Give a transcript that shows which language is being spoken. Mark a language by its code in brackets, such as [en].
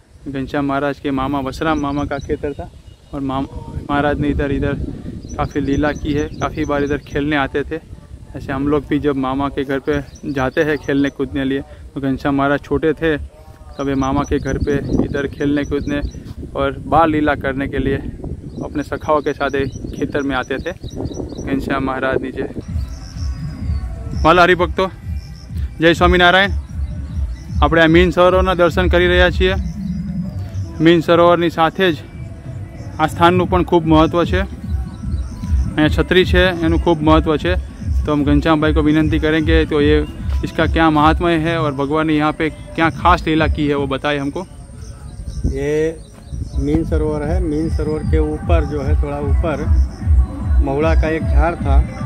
[hi] घनश्याम महाराज के मामा वसराम मामा का खेतर था और महाराज ने इधर काफ़ी लीला की है। काफ़ी बार इधर खेलने आते थे। ऐसे हम लोग भी जब मामा के घर पे जाते हैं खेलने कूदने लिए, तो घनश्याम महाराज छोटे थे तब ये मामा के घर पे इधर खेलने कूदने और बाल लीला करने के लिए अपने सखाओं के साथ खेतर में आते थे। [gu] घनश्याम महाराज नीचे વાલા હરિભક્તો, જય સ્વામિનારાયણ। આપણે આ મીન સરોવરના દર્શન કરી રહ્યા છીએ। મીન સરોવરની સાથે જ આ સ્થાનનું પણ ખૂબ મહત્ત્વ છે। અહીંયા છત્રી છે એનું ખૂબ મહત્ત્વ છે। [hi] तो हम घनश्याम भाई को विनंती करेंगे तो ये इसका क्या महात्म्य है और भगवान ने यहाँ पे क्या खास लीला की है वो बताए हमको। ये मीन सरोवर है। मीन सरोवर के ऊपर जो है, थोड़ा ऊपर महुड़ा का एक झाड़ था।